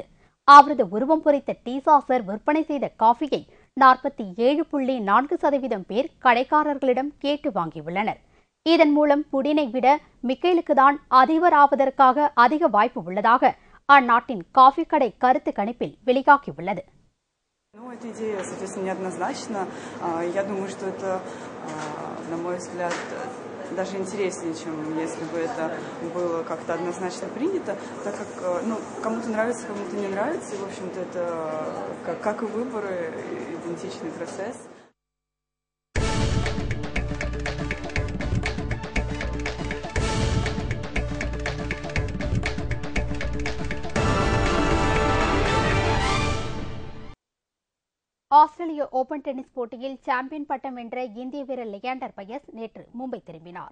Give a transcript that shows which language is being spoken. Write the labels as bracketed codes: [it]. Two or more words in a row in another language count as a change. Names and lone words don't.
[ta] அவரது உருவம் பொறித்த டீசாசர் விற்பனை செய்த காஃபியை 47.4% பேர் கடைக்காரர்களிடம் கேட்டு வாங்கியுள்ளனர். இதன் மூலம் புடினை விட மிக்கைலுக்கு தான் அதிபராவதற்காக அதிக வாய்ப்பு உள்ளதாக அந்நாட்டின் காஃபி கடை கருத்து கணிப்பில் வெளியாகியுள்ளது. [ru] Эта идея, соответственно, неоднозначна. Я думаю, что это, на мой взгляд, даже интереснее, чем если бы это было как-то однозначно принято, так как кому-то нравится, кому-то не нравится, и, в общем-то, это, как и выборы, идентичный процесс. [ta] ஆஸ்திரேலிய ஓபன் டென்னிஸ் போட்டியில் சாம்பியன் பட்டம் வென்ற இந்திய வீரர் லியாண்டர் பயஸ் நேற்று மும்பை திரும்பினார்.